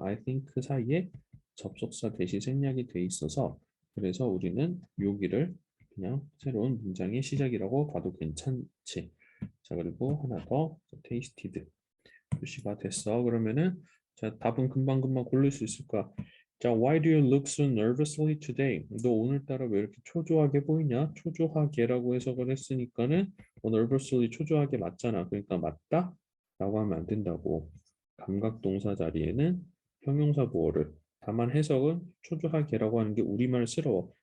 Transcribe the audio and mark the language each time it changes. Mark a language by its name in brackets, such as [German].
[English] I think [Korean] 사이에 접속사 대시 생략이 돼 있어서 그래서 우리는 여기를 그냥 새로운 문장의 시작이라고 봐도 괜찮지. 자, 그리고 하나 더 tasted 표시가 됐어. 그러면은 자, 답은 금방금방 고를 수 있을 거야. [English] 자, why do you look so nervously today? [Korean] 너 오늘따라 왜 이렇게 초조하게 보이냐? 초조하게라고 해석을 했으니까는 nervously 초조하게 맞잖아. 그러니까 맞다? 라고 하면 안 된다고. 감각 동사 자리에는 형용사 보어를 다만 해석은 초조하게라고 하는 게 우리말스러워.